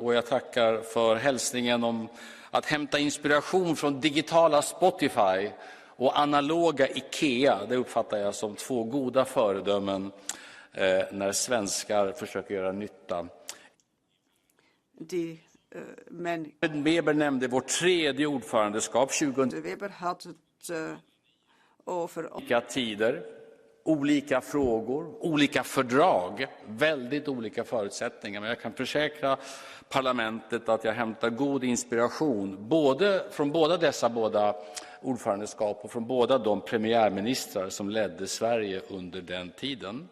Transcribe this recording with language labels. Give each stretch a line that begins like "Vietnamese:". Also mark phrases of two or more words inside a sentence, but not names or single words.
Swedish: Och jag tackar för hälsningen om att hämta inspiration från digitala Spotify och analoga Ikea. Det uppfattar jag som två goda föredömen när svenskar försöker göra nytta. Weber nämnde vårt tredje ordförandeskap 2000.
Dutch: Weber had het over
Swedish: olika tider, olika frågor, olika fördrag, väldigt olika förutsättningar. Men jag kan försäkra parlamentet att jag hämtar god inspiration från båda dessa båda ordförandeskap och från båda de premiärministrar som ledde Sverige under den tiden.